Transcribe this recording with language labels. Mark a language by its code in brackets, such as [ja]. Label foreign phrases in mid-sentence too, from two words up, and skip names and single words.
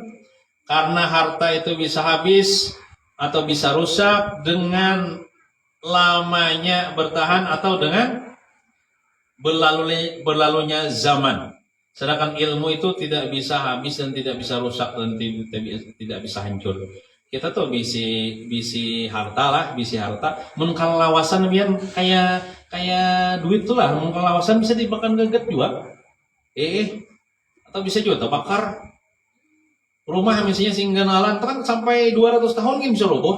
[id] Karena harta itu bisa habis atau bisa rusak dengan lamanya bertahan atau dengan berlalunya zaman. Sedangkan ilmu itu tidak bisa habis dan tidak bisa rusak dan tidak bisa hancur. [bjn] Kita tuh bisi harta. Mun kalawasan biar kayak duit tuh lah. Mun kalawasan bisa dimakan geget juga. Atau bisa juga terbakar. Rumah misalnya singganalan kan sampai 200 tahun kan bisa roboh.